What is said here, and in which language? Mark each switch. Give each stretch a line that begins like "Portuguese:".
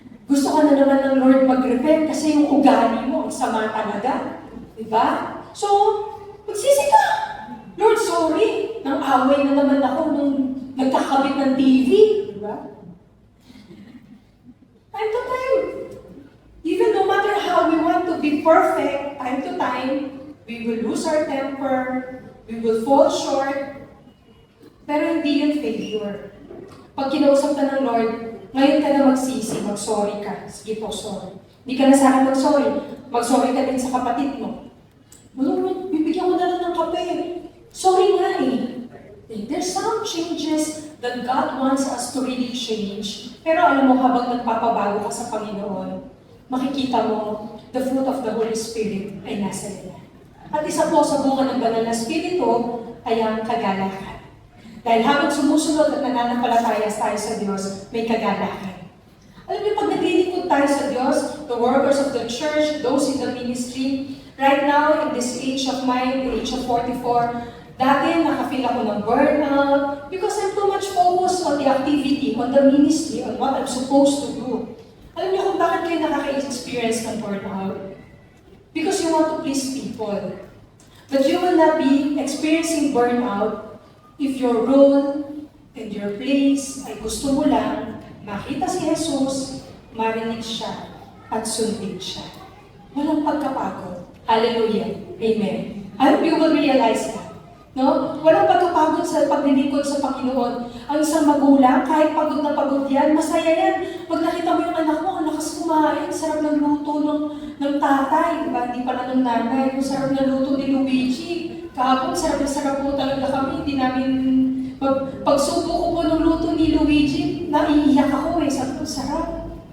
Filipino: Gusto ka na naman ng Lord mag-repent kasi yung ugali mo, ang sama talaga. Diba? So, magsisi ka. Lord, sorry. Nang away na naman ako nung nagkakabit ng TV. Diba?
English: Time to time. Even no matter how we want to be perfect, time to time, we will lose our temper, we will fall short,
Filipino: pero hindi yun failure. Pag kinausap ka ng Lord, ngayon ka na magsisi, mag-sorry ka. Sige po, sorry. Hindi ka na sa akin mag-sorry. Mag-sorry ka din sa kapatid mo. Lord, bibigyan ko na lang ng kape. Sorry nga eh.
English: There's some changes that God wants us to really change.
Filipino: Pero alam mo, habang nagpapabago ka sa Panginoon, makikita mo,
English: the fruit of the Holy Spirit
Filipino: ay nasa iyo. At isa po sa bunga ng banal na Espiritu ay ang kagalakan. Dahil habang sumusunod at nananampalataya tayo sa Diyos, may kagalakan. Alam niyo, pag naglilingkod tayo sa Diyos,
English: the workers of the church, those in the ministry, right now, in this age of mine, the age of 44,
Filipino: dati nakafeel ako ng burnout
English: because I'm too much focused on the activity, on the ministry, on what I'm supposed to do.
Filipino: Alam niyo kung bakit kayo nakaka-experience ng burnout?
English: Because you want to please people. But you will not be experiencing burnout if your role and your place
Filipino: ay gusto mo lang makita si Jesus, marinig siya, at sundin siya. Walang pagkapagod. Hallelujah. Amen.
English: I hope you will realize that.
Filipino: No? Walang pagkapagod sa paglilingkod sa Panginoon. Ang isang magulang, kahit pagod na pagod yan, masaya yan. Pag nakita mo yung anak mo, ang lakas kumain, sarap ng luto ng tatay, diba? Hindi pala ng nanay, yung sarap ng luto ni Luigi. Kahapon, sarap na sarap po talaga kami. Hindi namin, pagsubo ko po ng luto ni Luigi, naiiyak ako eh. Sabi ko, sarap.